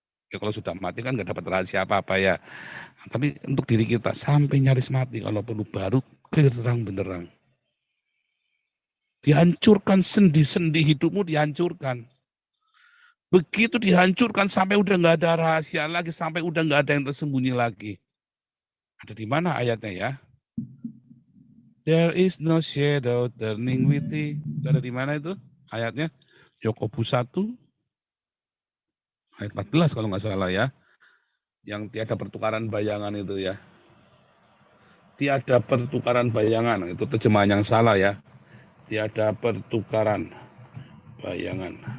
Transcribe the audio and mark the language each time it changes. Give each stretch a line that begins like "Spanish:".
Indonesian: Ya kalau sudah mati kan nggak dapat rahasia apa-apa ya. Tapi untuk diri kita, sampai nyaris mati kalau perlu, baru clear terang benderang. Dihancurkan sendi-sendi hidupmu, dihancurkan. Begitu dihancurkan sampai udah nggak ada rahasia lagi, sampai udah nggak ada yang tersembunyi lagi. Ada di mana ayatnya ya?
English: There is no shadow turning with thee.
Indonesian: Itu ada di mana itu ayatnya? Yakobus 1 ayat 14 kalau nggak salah ya. Yang tiada pertukaran bayangan itu ya. Tiada pertukaran bayangan, itu terjemahan yang salah ya. Tiada pertukaran bayangan.